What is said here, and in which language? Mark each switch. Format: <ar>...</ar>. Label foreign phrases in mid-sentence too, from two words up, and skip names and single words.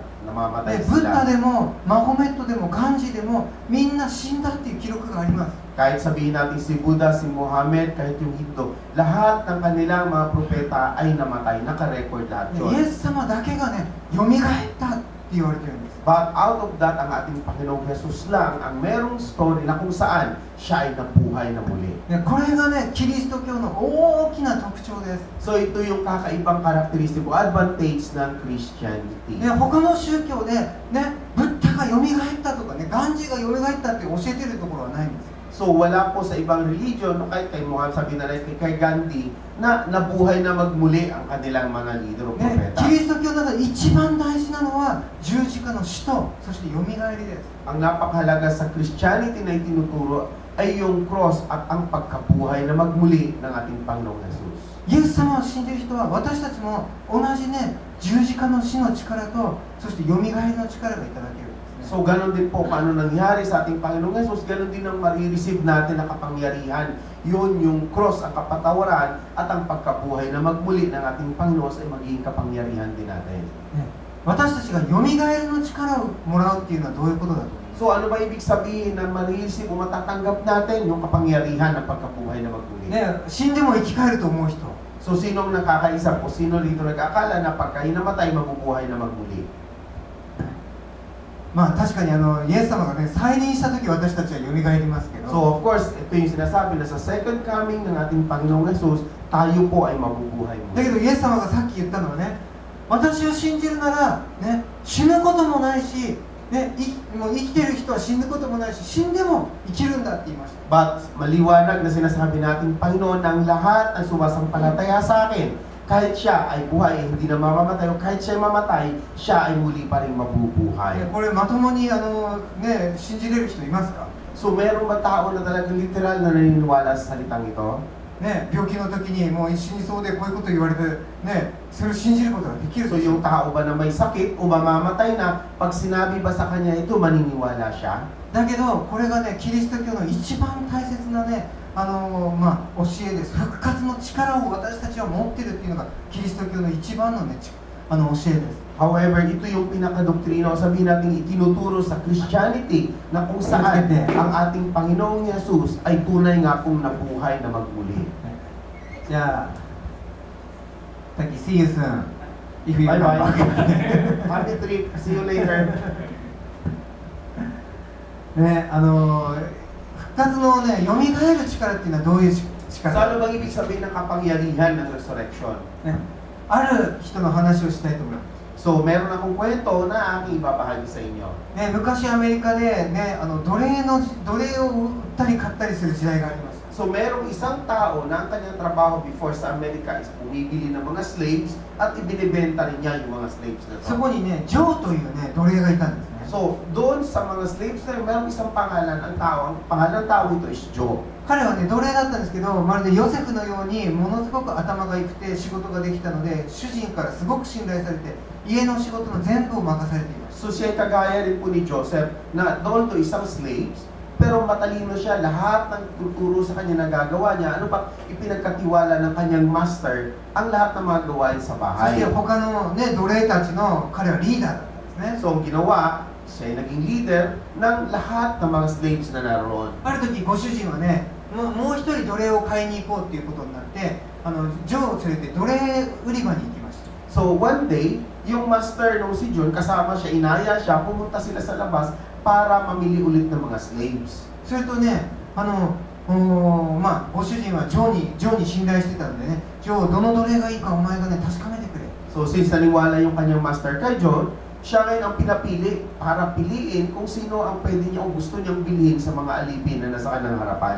<ja>で</ja> <tl>namamatay</tl> <ja>ブッダ</ja> <tl>sila.</tl> <ja>でもマホメットでもガンジーでもみんな死んだっていう記録があります。</ja> <tl>Kahit sabihin natin si Buddha, si Muhammad, kahit yung Hindu, lahat ng kanilang mga propeta ay namatay. Naka-record lahat</tl> <ja>で</ja> <tl>yun.</tl> <ja>イエス様だけがね、蘇ったって言われてるんです。</ja> <en>But out of that,</en> <tl>ang ating Panginoong Jesus lang ang merong story na kung saan siya ay nabuhay na muli.</tl> <ja>でこれがね、キリスト教の大きな特徴です。</ja> <tl>So ito yung kakaibang karakteristiko, advantage ng Christianity.</tl> <ja>で他の宗教でね、ブッダが蘇ったとかね、ガンジーが蘇ったって教えてるところはないんです。</ja> <tl>So wala po sa ibang religion, no, kahit kay Muhammad, sabihin na rin kay Gandhi, na nabuhay na magmuli ang kanilang mga leader o</tl> <ja>ね、</ja> <tl>propeta.</tl> <ja>キリスト教の中で一番大事なのは十字架の死とそして蘇りです。</ja> <tl>Ang napakahalaga sa Christianity na itinuturo ay yung cross at ang pagkabuhay na magmuli ng ating Panginoong Jesus.</tl> <ja>イエス様を信じる人は私たちも同じね、十字架の死の力とそして蘇りの力がいただけるんですね。</ja> <tl>So ganon din po paano nangyari sa ating Panginoong Jesus, ganon din ang marireceive natin na kapangyarihan. Yun yung cross, ang kapatawaran at ang pagkabuhay na magmuli ng ating Panginoon ay magiging kapangyarihan din natin.</tl> <ja>ね、私たちが蘇りの力をもらうっていうのはどういうことだと思います？</ja> <tl>So ano ba ibig sabihin na marireceive o matatanggap natin yung kapangyarihan ng pagkabuhay na magmuli? ね、死んでも生き返ると思う人。 So sinong nakakaisa po? Sino rito nag-akala na pagka hinamatay, mabubuhay na magmuli?</tl> <ja>まあ確かにイエス様がね、再臨した時私たちは蘇りますけど。</ja> <en>So of course,</en> <tl>ito yung sinasabi na sa</tl> <en>second coming</en> <tl>ng ating Panginoong Jesus, tayo po ay mabubuhay</tl> <ja>だけ</ja> <tl>muli.</tl> <ja>どイエス様がさっき言ったのはね、私を信じるなら、ね、死ぬこともないし、ね、もう生きてる人は死ぬこともないし、死んでも生きるんだって言いました。</ja> <tl>But maliwanag na sinasabi natin, Panginoon, ang lahat ng sumasampalataya sa akin, kahit siya ay buhay, hindi na mamamatay, o kahit siya ay mamatay, siya ay muli pa rin mabubuhay.</tl> <ja>これまともにね、信じれる人いますか？</ja> <tl>So meron ba tao na talagang literal na naniniwala sa salitang ito?</tl> <ja>ね、病気の時にもう死にそうでこういうこと言われて、ね、それを信じることができる</ja> <tl>So</tl> <ja>でしょう</ja> <tl>yung tao ba na may sakit o mamamatay na, pag sinabi ba sa kanya ito, maniniwala siya?</tl> <ja>だけどこれがね、キリスト教の一番大切なね、教えです。復活の力を私たちは持ってるっていうのがキリスト教の一番のね、教えです。</ja> <tl>However, ito yung pinakadoktrina o sabihin natin itinuturo sa Christianity na kung saan ang ating Panginoong Jesus ay tunay nga pong nabuhay na magmuli.</tl> <en>じゃあ、Taki, see you soon. If you Bye come bye. back. Happy trip. See you later.</en> <ja>ね、復活のね、蘇る力っていうのはどういう</ja> <tl>So</tl> <ja>力？</ja> <tl>ano bang ibig sabihin ng kapangyarihan ng resurrection?</tl> <ja>ね、ある人の話をしたいと思います。</ja> <tl>So meron akong kwento na aking ibabahagi sa inyo.</tl> <ja>ね、昔アメリカで、ね、奴隷を売ったり買ったりする時代がありました。</ja> <tl>So merong isang tao na ang kanyang trabaho before sa Amerika is bumibili ng mga slaves at ibinibenta rin niya yung mga slaves na</tl> <ja>そ</ja> <tl>to.</tl> <ja>こにね、ジョーというね、奴隷がいたんですね。</ja> <tl>So doon sa mga slaves na yun, merong isang pangalan, ang pangalan ng tao ito is Joe.</tl> <ja>彼はね、奴隷だったんですけど、まるでヨセフのようにものすごく頭が良くて仕事ができたので、主人からすごく信頼されて、家の仕事の全部を任されていました。</ja> <tl>So siya ay kagaya rin po ni Joseph na doon to isang slaves, pero matalino siya, lahat ng tuturo sa kanya na gagawa niya, ano pa ipinagkatiwala ng kanyang master, ang lahat ng mga gawain sa</tl> <ja>そして</ja> <tl>bahay.</tl> <ja>他の、ね、奴隷たちの彼はリーダーだったんですね。</ja> <tl>So ang ginawa, siya ay naging leader ng lahat ng mga slaves na naroon.</tl> <ja>ある時ご主人はね、もう一人奴隷を買いに行こうっていうことになって、ジョーを連れて奴隷売り場に行きました。</ja> <en>So one day,</en> <tl>yung master nung si John, kasama siya, inaya siya, pumunta sila sa labas para mamili ulit ng mga slaves.</tl> <ja>それとね、ご主人はジョーに信頼してたんでね、ジョー、どの奴隷がいいかお前がね、確かめてくれ。</ja> <tl>So since naniwala yung kanyang master kay John, siya ngayon ang pinapili para piliin kung sino ang pwede niya o gusto niyang bilhin sa mga alipin na nasa kanyang harapan.</tl>